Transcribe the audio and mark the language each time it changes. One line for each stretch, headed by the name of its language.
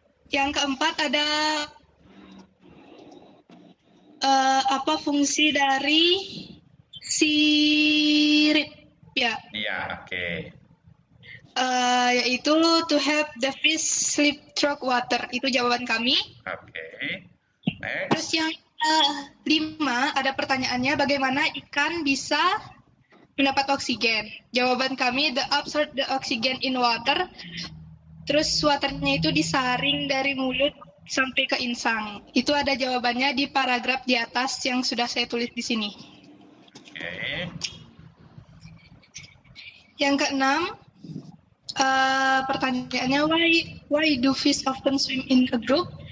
Indonesian: Yang keempat ada apa fungsi dari sirip ya? Iya, oke.
English: Yaitu to help the fish slip through water.
Indonesian: Itu jawaban kami. Oke. Terus
English: Next.
Indonesian: yang 5 ada pertanyaannya bagaimana ikan bisa mendapat oksigen. Jawaban kami
English: the absorb the oxygen in water.
Indonesian: Terus waternya itu disaring dari mulut sampai ke insang. Itu ada jawabannya di paragraf di atas yang sudah saya tulis di sini. Oke. Yang keenam, pertanyaannya
English: why do fish often swim in a group?